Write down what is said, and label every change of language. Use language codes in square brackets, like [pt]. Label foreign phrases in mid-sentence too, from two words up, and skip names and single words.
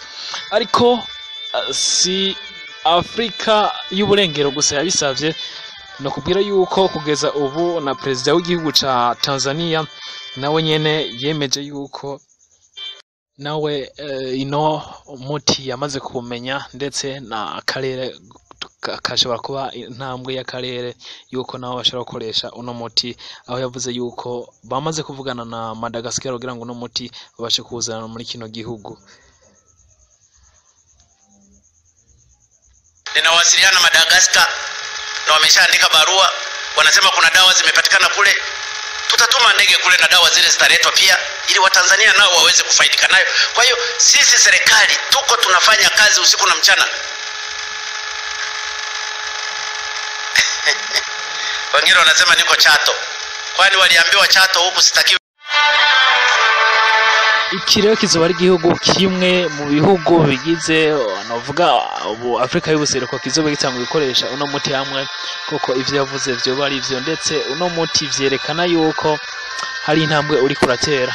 [rn] Ariko si Afrika y'uburengero gusa yabisavye, no kubwira yuko kugeza ubu na perezida w'igihugu ca Tanzania nawe nyene yemeje yuko nawe ino muti yamaze kumenya, ndetse na akarere kashobora kuba intambwe y'akarere yuko naho bashobora gukoresha uno muti, aho yavuze yuko bamaze kuvugana na Madagascar kugira ngo uno muti babashe kuzana muri kino gihugu. [sw] Ninawasiliana na Madagascar na wameshaandika barua, wanasema kuna dawa zimepatikana kule, tutatuma ndege kule na dawa zile zitaletwa pia ili Watanzania nao waweze kufaidika nayo. Kwa hiyo sisi serikali tuko tunafanya kazi usiku na mchana. Wengine wanasema niko Chato, kwani waliambiwa Chato huku sitakiwi. [rn] Iki rero kizoba ari igihugu kimwe mu bihugu bigize navuga Afrika y'ubuseruko kizoba gitanga gukoresha uno muti hamwe, kuko ivyo yavuze vyo bari ivyo, ndetse uno muti vyerekana yuko hari intambwe uri kuratera.